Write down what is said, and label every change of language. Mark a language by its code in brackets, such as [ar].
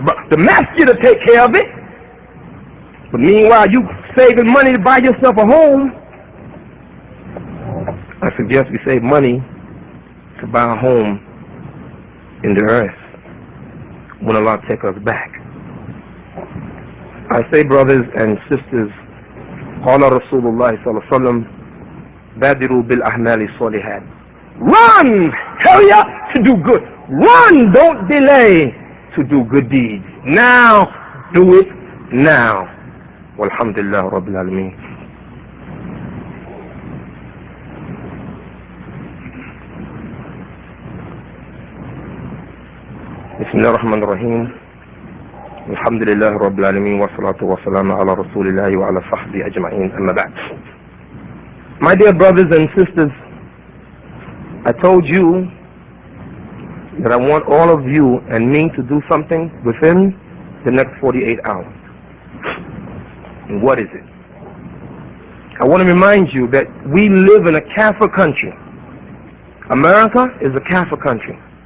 [en] The master will take care of it. But meanwhile, you saving money to buy yourself a home. I suggest we save money to buy a home in the earth when Allah take us back. I say, brothers and sisters, [ar] قال رسول الله صلى الله عليه وسلم بادروا بالأعمال الصالحات. [en] Run! Hurry up to do good. Run! Don't delay to do good deeds. Now, do it now. [ar] Walhamdulillah Rabbil Alameen. بسم الله الرحمن الرحيم الحمد لله رب العالمين والصلاة والسلام على رسول الله وعلى صحبه أجمعين أما بعد. [en] My dear brothers and sisters, I told you that I want all of you and me to do something within the next 48 hours. And what is it? I want to remind you that we live in a Kafir country. America is a Kafir country.